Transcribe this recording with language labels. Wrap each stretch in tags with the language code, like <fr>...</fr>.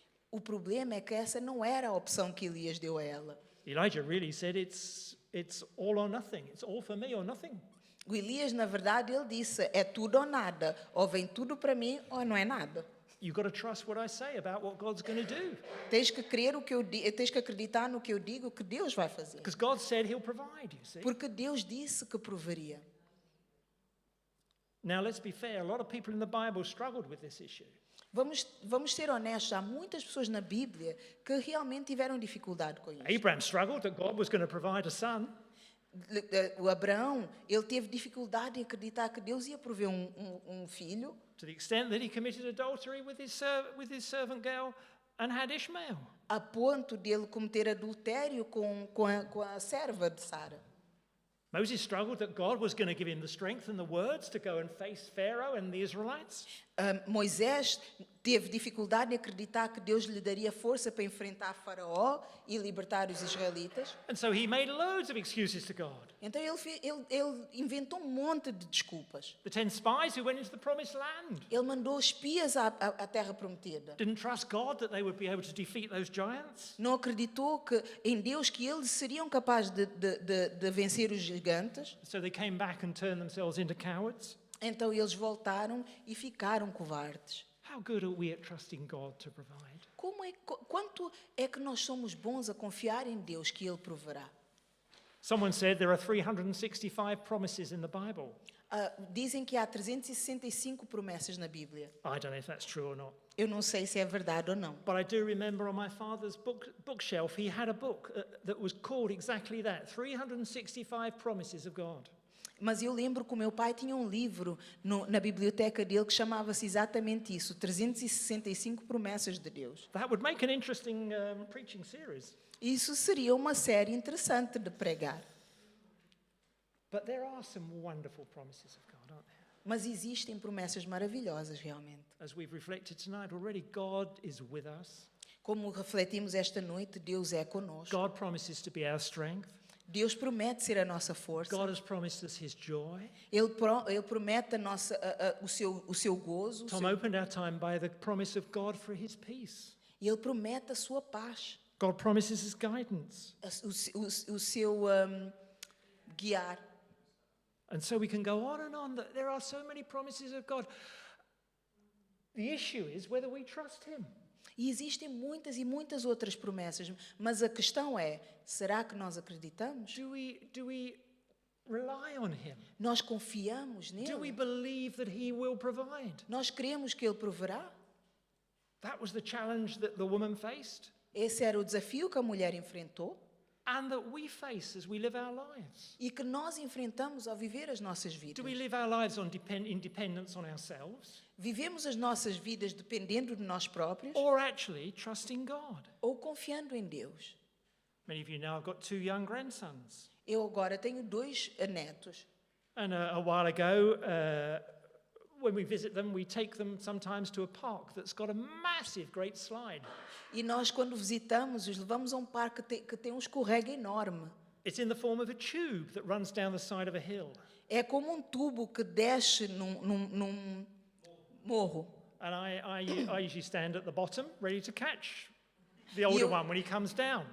<pt>O problema é que essa não era a opção que Elias deu a ela.</pt> <en>Elijah really said it's all or nothing. It's all for me or nothing.</en> <pt>O Elias, na verdade, ele disse, é tudo ou nada. Ou vem tudo para mim ou não é nada.</pt> <en>You've got to trust what I say about what God's going to do.</en> <pt>Tens que crer o que eu digo, tens que acreditar no que eu digo que Deus vai fazer.</pt> <en>Because God said he'll provide, you see.</en> <pt>Porque Deus disse que proveria.</pt> <en>Now, let's be fair. A lot of people in the Bible struggled with this issue.</en> <pt>Vamos ser honestos, há muitas pessoas na Bíblia que realmente tiveram dificuldade com isso.</pt> <en>Abraham struggled that God was going to provide a son.</en> <pt>O Abraão, ele teve dificuldade em acreditar que Deus ia prover um filho,</pt> <en>to the extent that he committed adultery with his servant girl and had Ishmael.</en> <pt>a ponto de ele cometer adultério com a serva de Sara.</pt> <en>Moses struggled that God was going to give him the strength and the words to go and face Pharaoh and the Israelites.</en> <pt>Moisés teve dificuldade em acreditar que Deus lhe daria força para enfrentar Faraó e libertar os israelitas.</pt> <en>And so he made loads of excuses to God.</en> <pt>Então ele inventou um monte de desculpas.</pt> <en>The 10 spies who went into the promised land</en> <pt>Ele mandou espias à terra prometida.</pt> <en>didn't trust God that they would be able to defeat those giants.</en> <pt>Não acreditou em Deus que eles seriam capazes de vencer os gigantes.</pt> <en>So they came back and turned themselves into cowards.</en> <pt>Então eles voltaram e ficaram covardes.</pt> <en>How good are we at trusting God to provide?</en> <pt>Quanto é que nós somos bons a confiar em Deus que Ele proverá?</pt> <en>Someone said there are 365 promises in the Bible.</en> <pt>Dizem que há 365 promessas na Bíblia.</pt> <en>I don't know if that's true or not.</en> <pt>Eu não sei se é verdade ou não.</pt> <en>But I do remember on my father's bookshelf, he had a book that was called exactly that, 365 Promises of God.</en> <pt>Mas eu lembro que o meu pai tinha um livro na biblioteca dele que chamava-se exatamente isso, 365 promessas de Deus.</pt> <en>That would make an interesting preaching series.</en> <pt>Isso seria uma série interessante de pregar.</pt> <en>But there are some wonderful promises of God, aren't there?</en> <pt>Mas existem promessas maravilhosas realmente.</pt> <en>As we've reflected tonight already, God is with us.</en> <pt>Como refletimos esta noite, Deus é conosco.</pt> <en>God promises to be our strength.</en> <pt>Deus promete ser a nossa força.</pt> <en>God has promised us his joy.</en> <pt>Ele promete o seu gozo.</pt> <en>Tom opened our time by the promise of God for his peace.</en> <pt>E Ele promete a sua paz.</pt> <en>God promises his guidance.</en> <pt>O seu guiar.</pt> <en>And so we can go on and on. There are so many promises of God. The issue is whether we trust him.</en> <pt>E existem muitas e muitas outras promessas, mas a questão é, será que nós acreditamos?</pt> <en>Do we rely on him?</en> <pt>Nós confiamos</pt> <en>Do we</en> <pt>nele?</pt> <en>believe that he will provide?</en> <pt>Nós cremos que ele proverá?</pt> <en>That was the challenge that the woman faced</en> <pt>Esse era o desafio que a mulher enfrentou</pt> <en>and that we face as we live our lives.</en> <pt>e que nós enfrentamos ao viver as nossas vidas.</pt> <en>Do we live our lives in dependence on ourselves</en> <pt>Vivemos as nossas vidas dependendo de nós próprios</pt> <en>or actually trusting God?</en> <pt>ou confiando em Deus?</pt> <en>Many of you know I've got 2 young grandsons.</en> <pt>Eu agora tenho 2 netos.</pt> <en>And a while ago, when we visit them, we take them sometimes to a park that's got a massive, great slide.</en> <pt>E nós, quando visitamos, os levamos a um parque que tem um escorrega enorme.</pt> <en>It's in the form of a tube that runs down the side of a hill.</en> <pt>É como um tubo que desce num morro.</pt> <en>And I usually stand at the bottom, ready to catch the older one when he comes down.</en>